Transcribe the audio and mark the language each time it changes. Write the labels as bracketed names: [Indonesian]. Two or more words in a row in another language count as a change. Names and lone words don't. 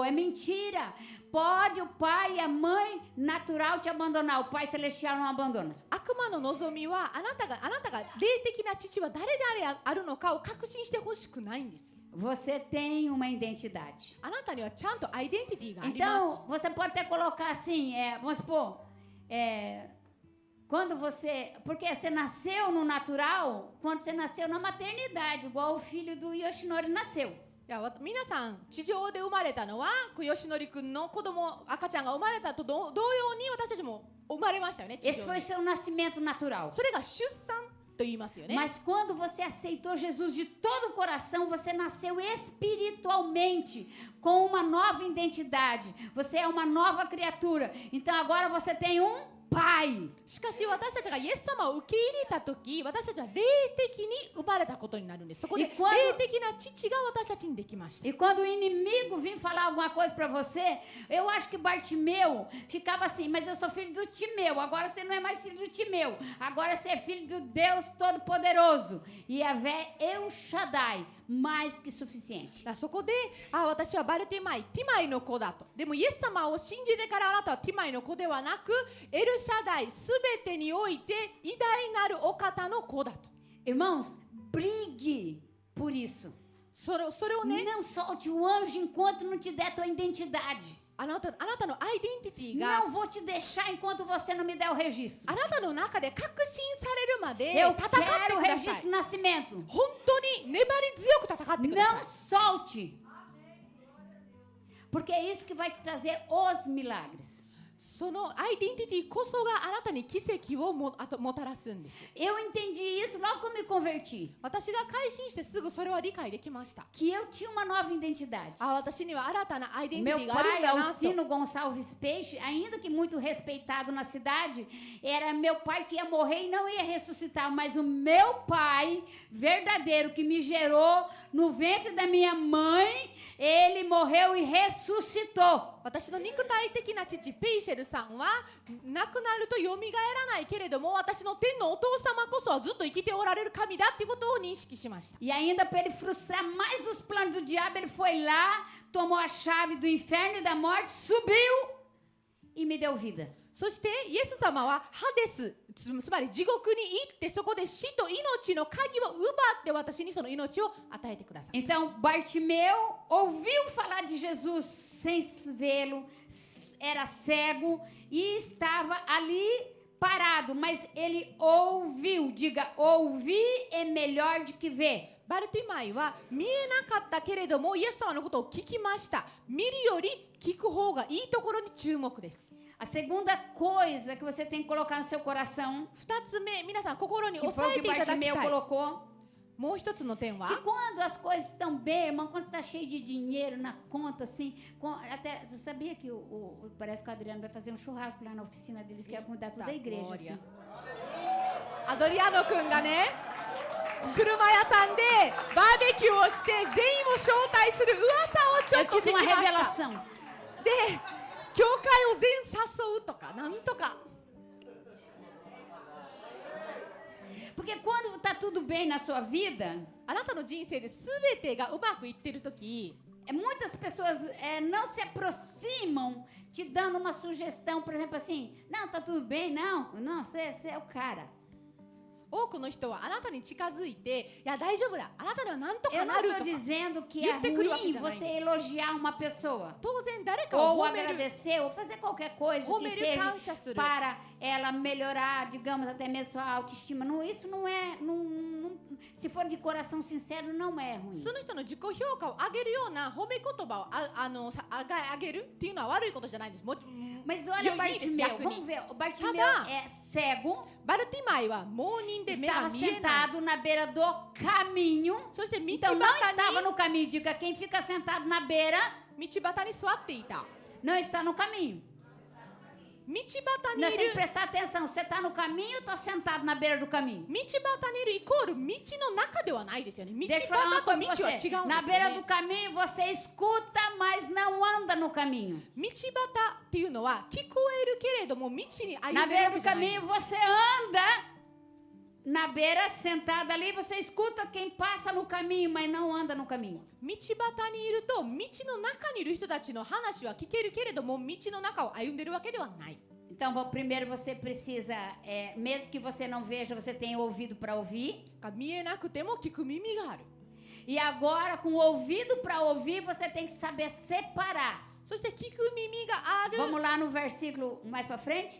[Portuguese] É mentira. Pode o pai e a mãe natural te abandonar, o pai celestial não abandona. [Japanese] 悪魔の望みはあなたが霊的な父は誰であるのかを確信してほしくないんです。 [Portuguese] Você tem uma identidade. [Japanese] あなたにはちゃんとアイデンティティがあります。 [Portuguese] Então, você pode até colocar assim, vamos supor, quando você... Porque você nasceu no natural, quando você nasceu na maternidade, igual o filho do Yoshinori nasceu. [Japanese] いや皆さん地上で生まれたのは吉典君の赤ちゃんが生まれたと同様に私たちも生まれましたよね。 [Portuguese] Esse foi seu nascimento natural. [Japanese] それが出産と言いますよね。 [Portuguese] Mas quando você aceitou Jesus de todo o coração, você nasceu espiritualmente com uma nova identidade. Você é uma nova criatura. Então agora você tem pai. [Japanese] しかし私たちがイエス様を受け入れたとき、私たちは霊的に生まれたことになるんです。そこで霊的な父が私たちにできました。 [Portuguese] E quando o inimigo vir falar alguma coisa para você, eu acho que Bartimeu ficava assim, mas eu sou filho do Timeu, agora você não é mais filho do Timeu, agora você é filho do Deus Todo-Poderoso. E Yahvé El Shaddai, mais que suficiente. [Japanese] そこで、私はバルティマイ、ティマイの子だと。でもイエス様を信じてからあなたはティマイの子ではなく、エルシャダイすべてにおいて偉大なるお方の子だと。 [Portuguese] Irmãos, brigue por isso. [Japanese] それをね、 [Portuguese] Não solte o anjo enquanto não te der tua identidade. [Japanese] あなたのアイデンティティが [Portuguese] Não vou te deixar enquanto você não me der o registro. [Japanese] あなたの中で確信されるまで [Portuguese] Eu [Japanese] 戦って [Portuguese] quero o [Japanese] くださ [Portuguese] registro [Japanese] い [Portuguese] de。nascimento. [Japanese] 本当に粘り強く戦ってくだ [Portuguese] Não [Japanese] さい。 [Portuguese] solte. Porque é isso que vai trazer os milagres. [Japanese] そのアイデンティティこそがあなたに奇跡をもたらすんです。 [Portuguese] Eu entendi isso logo que eu me converti. [Japanese] 私が改心してすぐそれは理解できました。 [Portuguese] Que eu tinha uma nova identidade. [Japanese] 私には新たなアイデンティテ [Portuguese] Meu [Japanese] ィがあるん [Portuguese] pai, [Japanese] だなと。 [Portuguese] Alcino Gonçalves Peixe, ainda que muito respeitado na cidade, era meu pai que ia morrer e não ia ressuscitar. Mas o meu pai verdadeiro que me gerou no ventre da minha mãe, ele morreu e ressuscitou. [Japanese] 私の肉体的な父ペイシェルさんは亡くなるとよみがえらないけれども、私の天のお父様こそはずっと生きておられる神だっていうことを認識しました。 [Portuguese] E ainda para ele frustrar mais os planos do diabo, ele foi lá, tomou a chave do inferno e da morte, subiu e me deu vida. [Japanese] そしてイエス様はハデス、つまり地獄に行ってそこで死と命の鍵を奪って私にその命を与えてください。 [Portuguese] Então Bartimeu ouviu falar de Jesus sem vê-lo, era cego e estava ali parado, mas ele ouviu. Diga, ouvir é melhor do que ver. [Japanese] バルティマイは見えなかったけれどもイエス様のことを聞きました。見るより聞く方がいいところに注目です。 [Portuguese] A segunda coisa que você tem que colocar no seu coração, [Japanese] 2 つ目、皆さん心に [Portuguese] que [Japanese] 押 [Portuguese] foi [Japanese] さ [Portuguese] o [Japanese] え [Portuguese] que [Japanese] ていただき [Portuguese] Bartimeu [Japanese] たい。 [Portuguese] colocou, [Japanese] もう一つの点は [Portuguese] que quando as coisas estão bem, irmão, quando está cheio de dinheiro na conta, assim, até você sabia que parece que o Adriano vai fazer um churrasco lá na oficina deles, que ia mudar toda a igreja, assim. [Japanese] アドリアノ君がね、車屋さんでバーベキューをして全員を招待する噂をちょ [Portuguese] Eu [Japanese] っと聞 [Portuguese] tive [Japanese] き [Portuguese] uma [Japanese] ました。 [Portuguese] revelação. [Japanese] で、教会を全誘うとかなんとか。 [Portuguese] Porque quando está tudo bem na sua vida, [Japanese] あなたの人生で全てがうまくいってるとき、 [Portuguese] muitas pessoas não se aproximam te dando uma sugestão, por exemplo, assim, não, tá tudo bem, não, você é o cara. [Japanese] 多くの人はあなたに近づいて、いや大丈夫だ、あなたにはなんと [Portuguese] Eu [Japanese] か [Portuguese] não [Japanese] なる [Portuguese] estou [Japanese] とか。 [Portuguese] dizendo que é E eu te crio ruim aqui, jamais. você elogiar uma pessoa. [Japanese] 当然誰かを [Portuguese] Ou [Japanese] 褒める。 [Portuguese] agradecer, ou fazer qualquer coisa que Homer seja cancha, Suru. para ela melhorar, digamos, até mesmo sua autoestima. Não, isso não é. Se for de coração sincero, não é ruim. [Japanese] その人の自己評価を上げるような褒め言葉を上げるっていうのは悪いことじゃないんです。 [Portuguese] Mas olha o Bartimeu, vamos ver. O Bartimeu é cego, [Japanese] バルティマイは盲人で目が [Portuguese] estava [Japanese] 見えない。 [Portuguese] sentado na beira do caminho. [Japanese] そして道 [Portuguese] Então não [Japanese] 端 [Portuguese] estava [Japanese] に [Portuguese] no caminho. Diga, quem fica sentado na beira [Japanese] 道端に座っていた。 [Portuguese] não está no caminho. [Japanese] 道端に [Portuguese] Nós [Japanese] い [Portuguese] temos que [Japanese] る。 [Portuguese] prestar atenção. Você está no caminho ou está sentado na beira do caminho? [Japanese] 道端にいるイコール道の中ではないですよね。道 [Portuguese] Deixa eu falar uma [Japanese] 端と [Portuguese] coisa [Japanese] 道は [Portuguese] pra [Japanese] 違うんです [Portuguese] você. [Japanese] よ [Portuguese] Na beira [Japanese] ね [Portuguese] do。caminho você escuta, mas não anda no caminho. [Japanese] 道端っていうのは聞こえるけれども道に歩 [Portuguese] Na [Japanese] んでる [Portuguese] beira [Japanese] わけ [Portuguese] do [Japanese] じゃないんで [Portuguese] caminho [Japanese] す。 [Portuguese] você anda na beira, sentada ali, você escuta quem passa no caminho, mas não anda no caminho. [Japanese] 道端にいると道の中にいる人たちの話は聞けるけれども道の中を歩んでるわけではない。 [Portuguese] Então, primeiro você precisa, mesmo que você não veja, você tem ouvido para ouvir. [Japanese] 見えなくても聞く耳がある。 [Portuguese] E agora, com o ouvido para ouvir, você tem que saber separar. [Japanese] そして聞く耳がある。 [Portuguese] Vamos lá no versículo mais para frente?